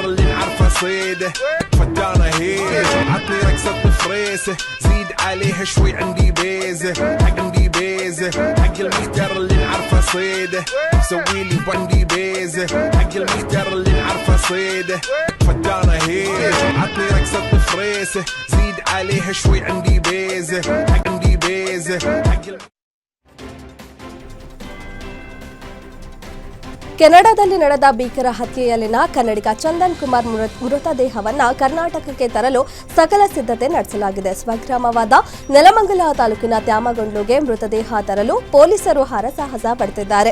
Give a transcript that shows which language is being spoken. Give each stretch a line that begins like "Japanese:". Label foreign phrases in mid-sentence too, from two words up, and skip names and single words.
Arabic: اللي نعرفه صيده فدانة هيج عطني رقصة فريسة زيد عليها شوي عندي بيزة عندي بيزة حق المحتر اللي نعرفه صيده سوي لي بندي بيزة حق المحتر اللي نعرفه صيده فدانة هيج عطني رقصة فريسة زيد عليها شوي عندي بيزة عندي بيزة
Kannada: ಕೆನಡಾದಲ್ಲಿ ನಡೆದ ಭೀಕರ ಹತ್ಯೆಯಲ್ಲಿನ ಕನ್ನಡಿಗ ಚಂದನ್ ಕುಮಾರ್ ಮೃತದೇಹವನ್ನು ಕರ್ನಾಟಕಕ್ಕೆ ತರಲು ಸಕಲ ಸಿದ್ಧತೆ ನಡೆಸಲಾಗಿದೆ. ಸ್ವಗ್ರಾಮವಾದ ನೆಲಮಂಗಲ ತಾಲೂಕಿನ ತ್ಯಾಮಗೊಂಡ್ಲುಗೆ ಮೃತದೇಹ ತರಲು ಪೊಲೀಸರು ಹರಸಾಹಸ ಪಡುತ್ತಿದ್ದಾರೆ.